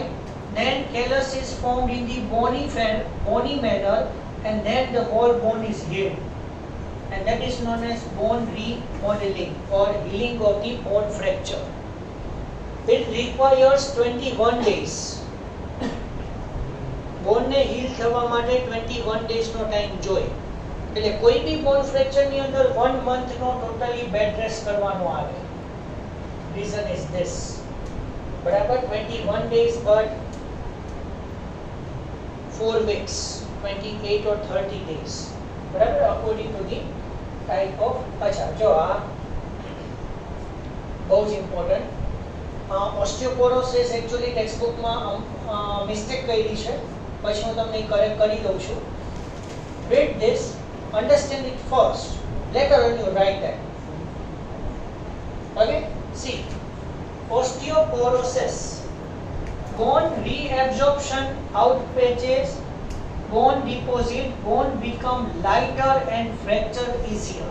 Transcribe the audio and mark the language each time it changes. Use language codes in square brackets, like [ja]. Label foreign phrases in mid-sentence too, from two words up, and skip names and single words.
[en] Then callus is formed in the bony manner, and then the whole bone is healed, and that is known as bone remodeling or healing of the bone fracture. It requires 21 days. [gu] બોન ને હીલ થવા માટે 21 days નો ટાઈમ જોઈએ. એટલે કોઈ બી [en] bone fracture [gu] ની અંદર 1 month નો [en] totally bed rest [gu] કરવાનો આવે. [en] Reason is this. બરાબર, 21 days but 4 weeks, 28 or 30 days. બરાબર, according to the type of. [gu] અચ્છા જો આ બહુ જ ઇમ્પોર્ટન્ટ. [en] osteoporosis actually textbook [gu] માં મિસ્ટેક કરી છે, પછી હું તમને કરેક્ટ કરી દઉં છું. [en] read this, understand it first, later on you write that. Okay, see, osteoporosis, bone reabsorption outpaces, bone deposit, bone become lighter and fracture easier.